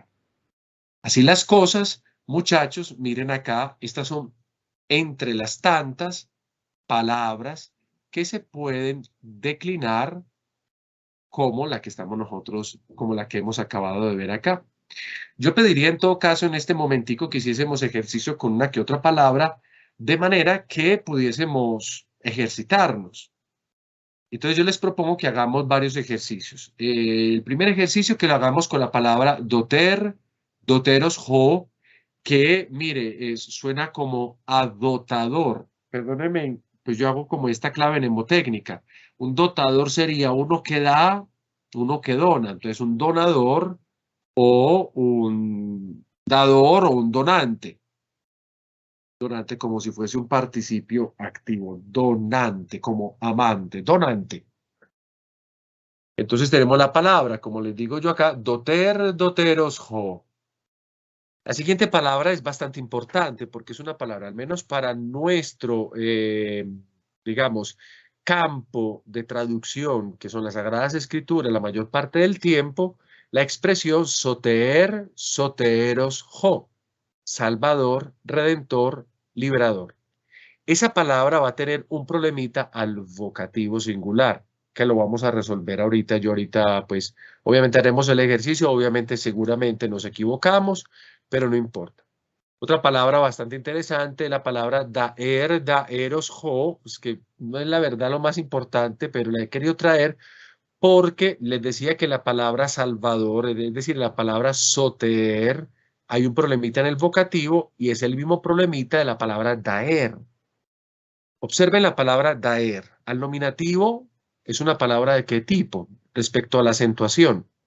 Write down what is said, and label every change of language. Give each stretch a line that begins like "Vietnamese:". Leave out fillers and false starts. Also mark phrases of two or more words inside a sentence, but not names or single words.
Spanish: Así las cosas, muchachos, miren acá, estas son entre las tantas palabras que se pueden declinar como la que estamos nosotros, como la que hemos acabado de ver acá. Yo pediría en todo caso en este momentico que hiciésemos ejercicio con una que otra palabra, de manera que pudiésemos ejercitarnos. Entonces yo les propongo que hagamos varios ejercicios. El primer ejercicio que lo hagamos con la palabra
Greek: δοτήρ, δοτῆρος ὁ,
Spanish: que mire, suena como adotador. Perdónenme, pues yo hago como esta clave mnemotécnica. Un dotador sería uno que da, uno que dona. Entonces un donador o un dador o un donante. Donante como si fuese un participio activo. Donante, como amante, donante. Entonces tenemos la palabra, como les digo yo acá,
Greek: δοτήρ, δοτῆρος, ὁ.
Spanish: La siguiente palabra es bastante importante porque es una palabra, al menos para nuestro, digamos, campo de traducción, que son las Sagradas Escrituras, la mayor parte del tiempo, la expresión
Greek: σωτήρ, σωτῆρος, ὁ,
Spanish: salvador, redentor, liberador. Esa palabra va a tener un problemita al vocativo singular, que lo vamos a resolver ahorita. Yo ahorita, pues, obviamente haremos el ejercicio, obviamente seguramente nos equivocamos, pero no importa. Otra palabra bastante interesante, la palabra
Greek: δαήρ, δαέρος, ὁ,
Spanish: pues que no es la verdad lo más importante, pero la he querido traer porque les decía que la palabra Salvador, es decir, la palabra soter, hay un problemita en el vocativo y es el mismo problemita de la palabra daer. Observen la palabra daer. Al nominativo es una palabra de qué tipo respecto a la acentuación.